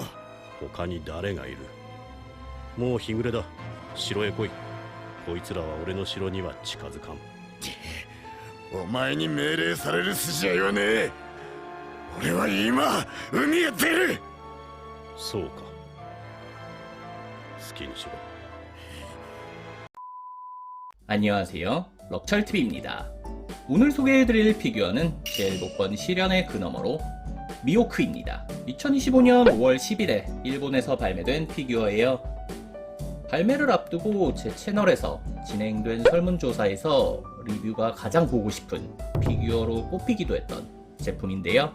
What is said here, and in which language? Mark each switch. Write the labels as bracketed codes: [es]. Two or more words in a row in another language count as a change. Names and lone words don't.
[ja] 他に誰がいる？もう日暮れだ。城へ来い。こいつらは俺の城には近づかん。お前に命令される筋合いはねえ。俺は今海へ出る。そうか。好きにしろ。 [ko] 안녕하세요, 럭철TV입니다. 오늘 소개해드릴 피규어는 제1복권 실현의 그 너머로 미호크입니다. 2025년 5월 10일에 일본에서 발매된 피규어예요. 발매를 앞두고 제 채널에서 진행된 설문조사에서 리뷰가 가장 보고 싶은 피규어로 꼽히기도 했던 제품인데요.